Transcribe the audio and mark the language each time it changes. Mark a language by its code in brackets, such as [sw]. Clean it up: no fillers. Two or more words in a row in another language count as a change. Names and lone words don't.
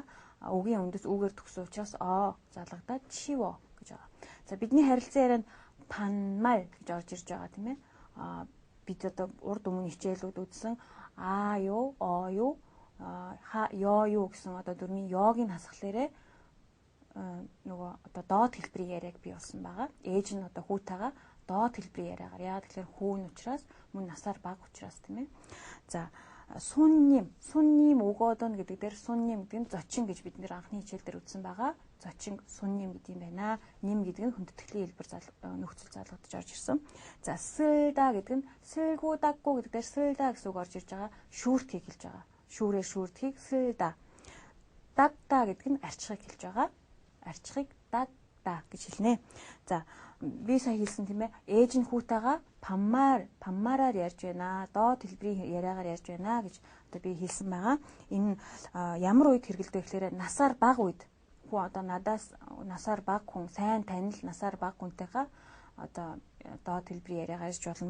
[mn] үгийн үндэс үгээр төгсөн учраас залгадаад 치워 гэж байгаа. За бидний харилцан ярианд 반말 гэж орж ирж байгаа тийм ээ. Бид одоо урд өмнө хичээлүүд үзсэн [ko] 요, 요, [mn] ёю гэсэн одоо дүрмийн ёгийн хасгалаараа нөгөө одоо доод хэлбэрийн яриаг бий болсон байгаа. Ээж нь одоо хүүтэйгээ доод хэлбэрийн яриагаар яагаад тэгэхээр хүүн учраас мөн насаар бага учраас тийм ээ. За [ko] 손님 오거든 [mn] гэдэг дээр 손님 гэдэг нь зочин гэж бид нэр анхны хичээл дээр үзсэн байгаа. зочин 손님 гэдэг юм байна. Ним гэдэг нь хүндэтгэлийн хэлбэр нөхцөл залгадж орж ирсэн. За 쓸다 гэдэг нь [ko] 쓸고 닦고 [mn] гэдэг дээр 쓸다 гэсэн үг орж ирж байгаа. шүүртгийг хэлж байгаа. шүүрээ шүүртгийг 쓸다. 닦다 гэдэг нь арчхыг хэлж байгаа. арчхыг 닦다 та гэж хэлнэ. За би сая хэлсэн тийм ээ. Ээж нь хүүтэйгээ паммараар ярьж байна. Доод хэлбэрийн яриагаар ярьж байна гэж одоо би хэлсэн байгаа. Энэ ямар үед хэрэгэлдэг гэхээр насаар бага үед хүн одоо надаас насаар бага хүн, сайн танил насаар бага хүнтэйгээ одоо доод хэлбэрийн яриагаар ярьж болно.